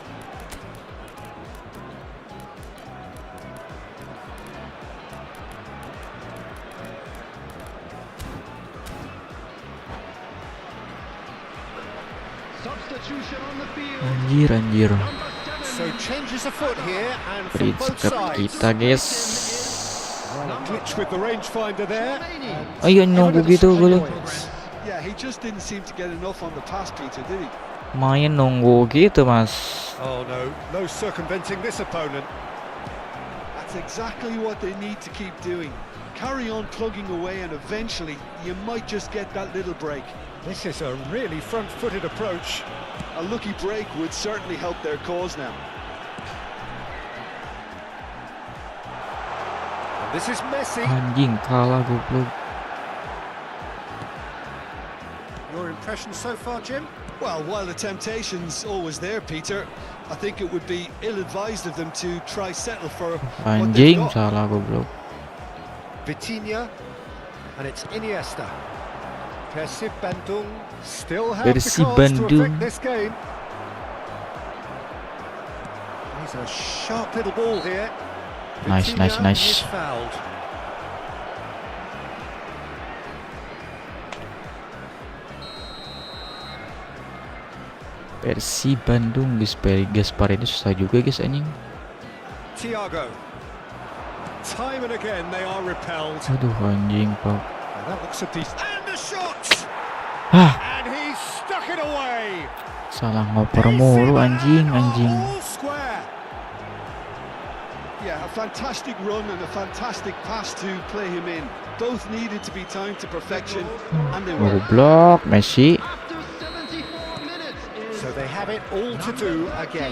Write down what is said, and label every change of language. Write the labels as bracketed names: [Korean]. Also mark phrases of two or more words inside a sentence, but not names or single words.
[English] Substitution on the field. [Indonesian] Anjir. [English] So changes a foot here and from Bridge both cup sides. [Indonesian] kita guys. [English] Well, a glitch with the rangefinder there. [Indonesian] Ayo nunggu gitu gue. [English] Yeah, he just didn't seem to get enough on the pass, Peter, did he? [Indonesian] Main nunggu gitu mas. [English] Oh no circumventing this opponent. That's exactly what they need to keep doing. Carry on plugging away and eventually you might just get that little break. This is a really front-footed approach. A lucky break would certainly help their cause now. And this is Messi. [Indonesian] Anjing kalah goblok. [English] Your impression so far, Jim? Well, while the temptation's always there, Peter, I think it would be ill-advised of them to try settle for what they've [Indonesian] Anjing [English] got. [Indonesian] salah goblok. [English] Vitinha, and it's Iniesta. Persib Bandung still have Persib the cards to Bandung. affect this game. He's a sharp little ball here. Nice. Vitinha is fouled. [Indonesian] Persib Bandung Gaspareni susah juga guys anjing. [English] Thiago. Time and again they are repelled. [Indonesian] Aduh anjing pak. [English] And that looks a decent. And the shot! And he stuck it away. [Indonesian] Salah ngoper mulu anjing. [English] All square. Yeah, a fantastic run and a fantastic pass to play him in. Both needed to be timed to perfection, and they were. [Indonesian] Goblok Messi. [English] After 74 minutes is So they have it all to do again.